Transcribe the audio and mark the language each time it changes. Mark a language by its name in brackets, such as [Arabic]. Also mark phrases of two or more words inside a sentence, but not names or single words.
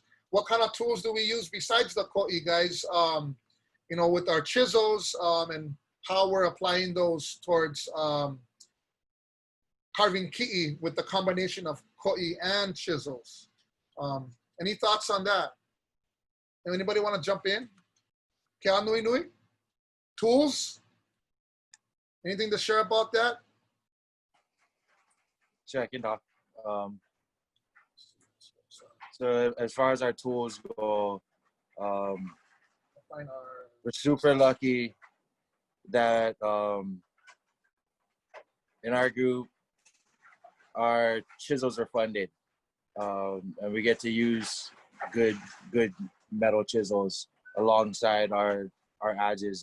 [English] What kind of tools do we use besides the ko'i, guys? With our chisels and how we're applying those towards carving ki'i with the combination of ko'i and chisels. Any thoughts on that? Anybody want to jump in? Kia nui nui? Tools? Anything to share about that? Sure, I can talk. So as far as our tools go, we're super lucky that in our group, our chisels are funded, and we get to use good metal chisels alongside our adges.